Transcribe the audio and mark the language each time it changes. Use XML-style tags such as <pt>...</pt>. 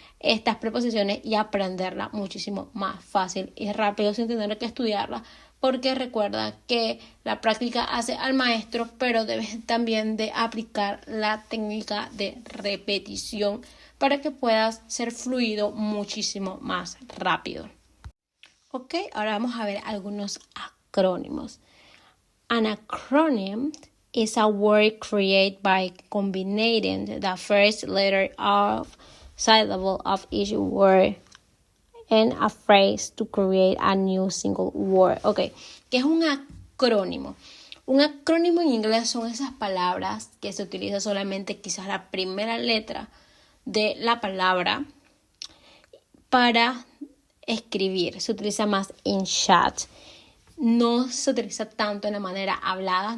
<es>estas preposiciones y aprenderlas muchísimo más fácil y rápido sin tener que estudiarlas, porque recuerda que la práctica hace al maestro, pero debes también de aplicar la técnica de repetición para que puedas ser fluido muchísimo más rápido. Ok, ahora vamos a ver algunos acrónimos.</es> <en>An acronym is a word created by combining the first letter of syllable of each word and a phrase to create a new single word.</en> <es>Ok, ¿qué es un acrónimo? Un acrónimo en inglés son esas palabras que se utiliza solamente quizás la primera letra de la palabra para escribir. Se utiliza más en chat. No se utiliza tanto en la manera hablada.</es>